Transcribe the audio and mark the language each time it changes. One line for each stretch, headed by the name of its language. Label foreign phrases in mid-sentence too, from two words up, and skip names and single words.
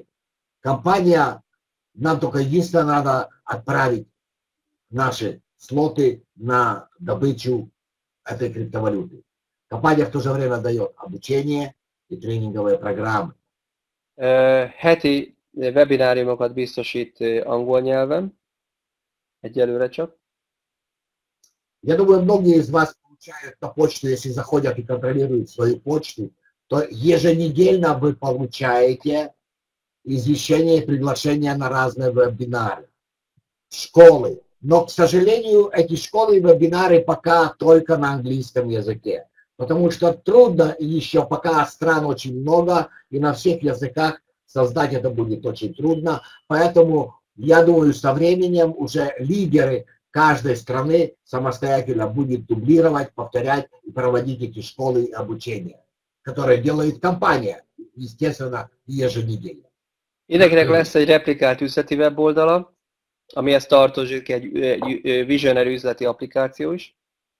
Russian: Компания, нам только единственное надо отправить наши слоты на добычу этой криптовалюты. Компания в то же время дает обучение и тренинговые программы.
Hungarian: Heti webináriumokat biztosít angol nyelven, egyelőre csak.
Russian: Я думаю, многие из вас получают на почту, если заходят и контролируют свою почту, то еженедельно вы получаете извещения и приглашения на разные вебинары, школы. Но, к сожалению, эти школы и вебинары пока только на английском языке. Потому что трудно еще, пока стран очень много, и на всех языках создать это будет очень трудно. Поэтому, я думаю, со временем уже лидеры каждой страны самостоятельно будут дублировать, повторять и проводить эти школы и обучения, которые делает компания, естественно, еженедельно.
Hungarian: Mindenkinek lesz egy replikált üzleti weboldala, amihez tartozik egy Visionary üzleti applikáció is.